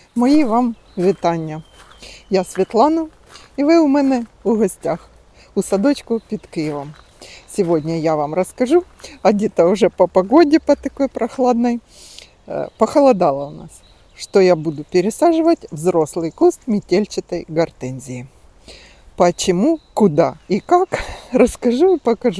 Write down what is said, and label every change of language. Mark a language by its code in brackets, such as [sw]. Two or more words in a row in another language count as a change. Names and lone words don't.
[uk] Мої вам вітання. Я Світлана, і ви у мене у гостях у садочку під Києвом. [ru] Сегодня я вам расскажу, где-то уже по погоде, по такой прохладной, похолодало у нас, что я буду пересаживать взрослый куст метельчатой гортензии. Почему, куда и как, расскажу и покажу.